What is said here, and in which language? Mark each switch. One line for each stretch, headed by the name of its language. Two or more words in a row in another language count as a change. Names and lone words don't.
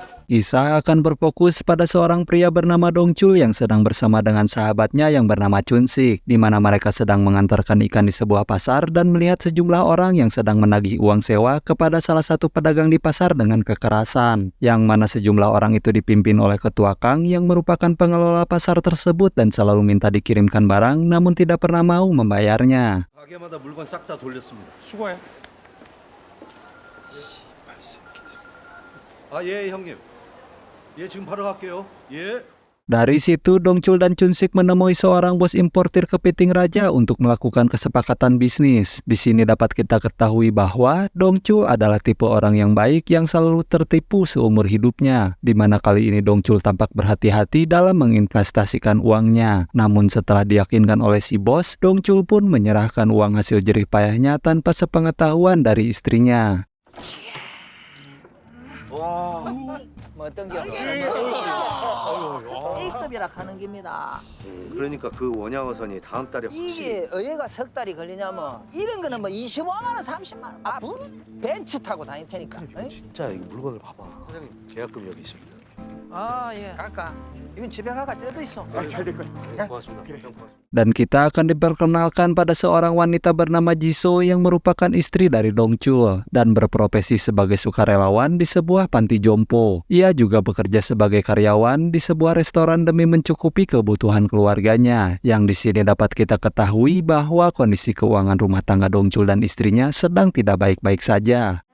Indonesian: Kisah akan berfokus pada seorang pria bernama Dongchul yang sedang bersama dengan sahabatnya yang bernama Chunsik, di mana mereka sedang mengantarkan ikan di sebuah pasar dan melihat sejumlah orang yang sedang menagih uang sewa kepada salah satu pedagang di pasar dengan kekerasan, yang mana sejumlah orang itu dipimpin oleh ketua Kang yang merupakan pengelola pasar tersebut dan selalu minta dikirimkan barang namun tidak pernah mau membayarnya.
Korean: 가게마다 물건 싹 다 돌렸습니다. 수고해. 예, 형님. 예, 지금 바로 갈게요. 예.
Indonesian: Dari situ, Dongchul dan Chunsik menemui seorang bos importir kepiting raja untuk melakukan kesepakatan bisnis. Di sini dapat kita ketahui bahwa Dongchul adalah tipe orang yang baik yang selalu tertipu seumur hidupnya, di mana kali ini Dongchul tampak berhati-hati dalam menginvestasikan uangnya. Namun setelah diyakinkan oleh si bos, Dongchul pun menyerahkan uang hasil jerih payahnya tanpa sepengetahuan dari istrinya.
Korean: 어떤 게 A급이라 하는 겁니다. 그러니까 그 원양어선이 다음 달에 이게 어해가 석 달이 걸리냐면 이런 거는 뭐 25만 원, 30만 원. 벤츠 타고 다닐 테니까. 진짜 이 물건을 봐봐. 사장님 계약금 여기 있습니다. 예. 갈까? 이건 집에 가가 쪄도 있어. 잘 될 거예요. 고맙습니다. 형 고맙습니다.
Indonesian: Dan kita akan diperkenalkan pada seorang wanita bernama Jisoo yang merupakan istri dari Dongchul dan berprofesi sebagai sukarelawan di sebuah panti jompo. Ia juga bekerja sebagai karyawan di sebuah restoran demi mencukupi kebutuhan keluarganya. Yang di sini dapat kita ketahui bahwa kondisi keuangan rumah tangga Dongchul dan istrinya sedang tidak baik-baik saja.